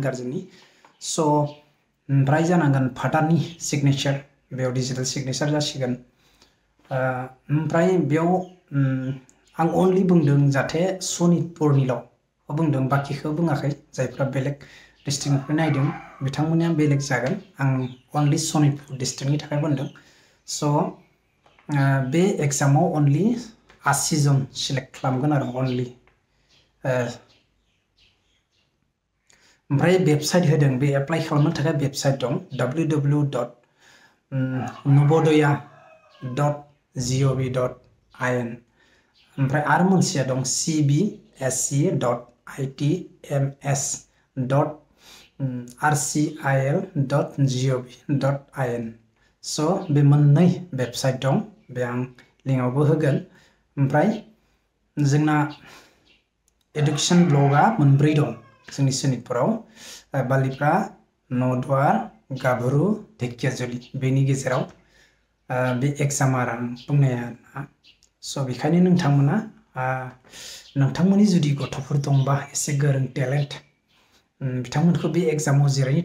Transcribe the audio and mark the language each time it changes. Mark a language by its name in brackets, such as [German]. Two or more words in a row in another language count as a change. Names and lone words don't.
[Bodo] गार्जेननि स' ओमफ्राय जानांगोन फादारनि सिगनेचार बेयाव [English] digital signature [Bodo] जासिगोन ओमफ्राय बेयाव आं अनलि बुंदों जाहाथे सनितपुरनिल' बुंदों बाखिखौ बुङाखै जायफ्रा बेलेग डिस्ट्रिक्टनिफ्राय नायदों बिथांमोननिया बेलेग जागोन आं अनलि सनितपुर डिस्ट्रिक्टनि थाखाय बुंदों स' बे एग्जामाव अनलि 80 जन सिलेक्ट खालामगोन आरो अनलि ओमफ्राय वेबसाइट होदों बे एप्लाइ खालामनो थाखाय वेबसाइट दं www.nobodaya.gov.in ओमफ्राय आरो मोनसेया दं cbse.itms.rcil.gov.in स' बे मोननै वेबसाइट दं बे आं लिंकआवबो होगोन ओमफ्राय जोंना [English] education blog [Bodo] मोनब्रै दं जोंनि सनितपुराव बालिफ्रा नदवार गाभरु धेकियाजुलि बेनि गेजेराव बे एग्जाम आरो आं बुंनाया स' बेखायनो नोंथांमोननि जुदि गथ'फोर दंबा एसे गोरों टेलेन्ट बिथांमोनखौ बे एग्जामाव जिरायनो